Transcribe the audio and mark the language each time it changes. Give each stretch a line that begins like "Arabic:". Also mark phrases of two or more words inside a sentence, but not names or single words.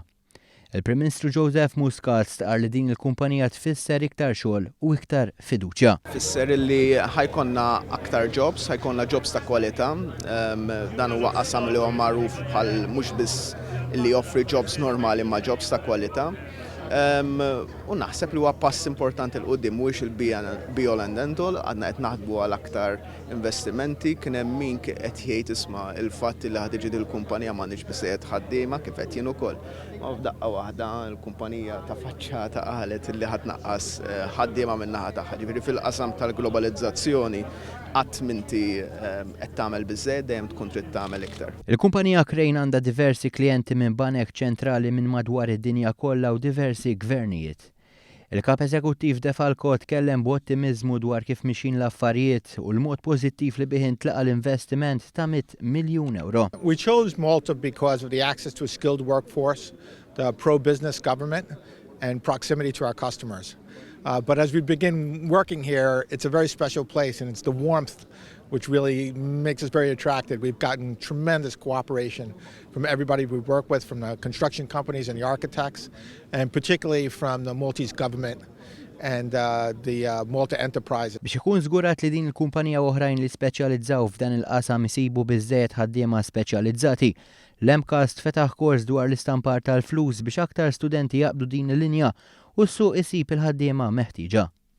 Maltese: Il-Prim Ministru Joseph Muscat stqar li din il-kumpanija tfisser iktar xogħol u iktar fiduċja. Fisser li ħajkonna aktar jobs, ħajkonna jobs ta' kwalità. Dan huwa qasam li huwa magħruf bħal mhux biss li joffri jobs normali ma' jobs ta' kwalità. U naħseb li huwa pass importanti l-qudiem mhuwiex il-
English: be all and end all,
Maltese: għadna qed naħdmu għal aktar investimenti, kien hemm min qed jgħid isma' il-fatt li ħad iġi il-kumpanija m'għandix biżżejjed ħaddiema kif qed jien ukoll. Ma f'daqqa waħda l-kumpanija ta' faċċata qalet li ħadd naqqas ħaddiema min-naħa tagħha. Ġifieri fil-qasam tal-globalizzazzjoni qatt m'inti qed tagħmel biżżejjed dejjem tkun trid tagħmel iktar. Il-kumpanija Crane għandha diversi klijenti minn banek ċentrali minn madwar id-dinja kollha u diversi gvernijiet. Il-kap eżekuttiv De Falco tkellem b'ottimizmu dwar kif mixin l-affarijiet u l-mod pożittiv li bih intlaqa l-investiment ta' 100 miljun euro.
English: We chose Malta because of the access to a skilled workforce, the pro-business government, and proximity to our customers. But as we begin working here, it's a very special place, and it's the warmth which really makes us very attracted. We've gotten tremendous cooperation from everybody we work with, from the construction companies and the architects, and particularly from the Maltese government and the Malta Enterprise.
Maltese: Biex ikun żgurat li din il-kumpanija oħrajn li speċjalizzaw f'dan il-qasam isibu biżżejjed ħaddiema speċjalizzati, l-MCAST fetaħ kors dwar l-istampar tal-flus biex aktar studenti jaqbdu din il-linja u s-suq isib il-ħaddiema meħtieġa.